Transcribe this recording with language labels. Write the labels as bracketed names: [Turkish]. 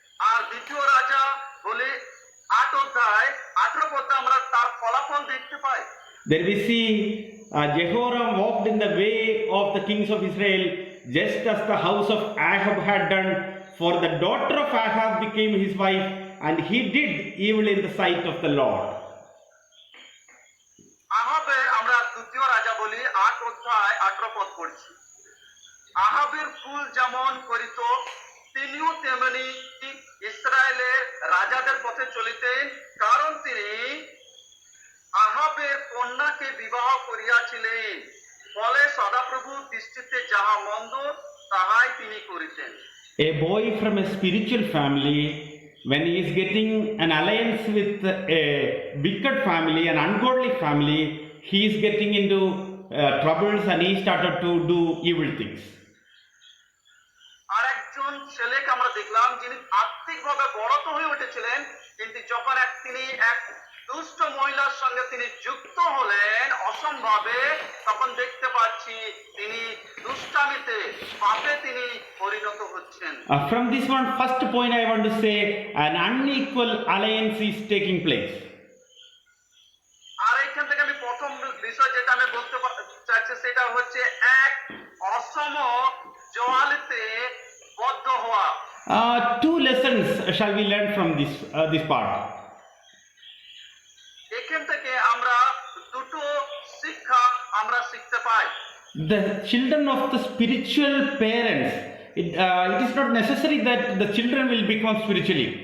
[Bangla] আর দ্বিতীয় রাজা বলে 8 অধ্যায় 18 পদে আমরা তার ফলাফল দেখতে পাই। [English] There we see Jehoram walked in the way of the kings of Israel, just as the house of Ahab had done, for the daughter of Ahab became his wife, and he did evil in the sight of the Lord. [Bangla] আহাবের আমরা দ্বিতীয় রাজা বলি 8 অধ্যায় 18 পদ পড়ছি। আহাবের কুল যেমন করিত, তিনিও তেমনি ইসরায়েলের রাজাদের পথে চলিতেন, কারণ তিনি আহাবের কন্যাকে বিবাহ করিয়াছিলেন, ফলে সদাপ্রভুর দৃষ্টিতে যাহা মন্দ তাহাই তিনি করিতেন। [English] A boy from a spiritual family, when he is getting an alliance with a wicked family, an ungodly family, he is getting into troubles and he started to do evil things. [Bangla] আর একজন ছেলেকে আমরা দেখলাম যিনি আর্থিকভাবে বড় তো হয়ে উঠেছিলেন, কিন্তু যখন তিনি এক দুষ্ট মহিলার সঙ্গে তিনি যুক্ত হলেন অসম্ভাবে, তখন দেখতে পাচ্ছি তিনি দুষ্টামিতে পাপে তিনি পরিণত হচ্ছেন। [English] From this one, first point I want to say, an unequal alliance is taking place. [Bangla] আর এখান থেকে আমি প্রথম বিষয় যেটা আমি বলতে চাইছি সেটা হচ্ছে এক অসম জোয়ালিতে বদ্ধ হওয়া। [English] Two lessons shall we learn from this part. [Bangla] এখান থেকে আমরা দুটো শিক্ষা আমরা শিখতে পাই। [English] The children of the spiritual parents, it is not necessary that the children will become spiritual.